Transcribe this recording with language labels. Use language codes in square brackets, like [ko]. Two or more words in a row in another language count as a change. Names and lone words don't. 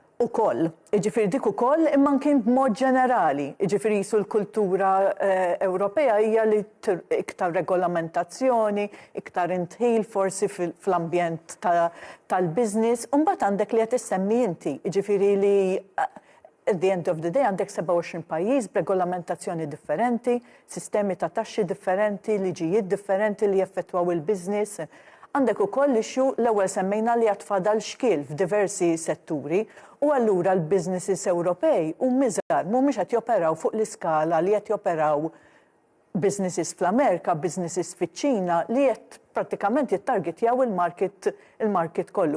[mt] Ukoll, jiġifieri dik ukoll imma kien b'mod ġenerali, jiġifieri l-kultura Ewropea hija li iktar regolamentazzjoni, iktar intħil forsi fl-ambjent tal-business, u mbagħad għandek li qed issemmi inti, jiġifieri li [en] at the end of the day [mt] għandek 27 pajjiż b'regolamentazzjoni differenti, sistemi ta' taxxi differenti, liġijiet differenti li jaffettwaw il-business. Għandek ukoll issue l-ewwel semmejna li qed fadal xkiel f'diversi setturi u allura l-businesses Ewropej miżgħar mhumiex qed joperaw fuq l-iskala li qed joperaw businesses fl-Amerika, businesses fiċ-Ċina li qed prattikament jittargetjaw il-market kollu.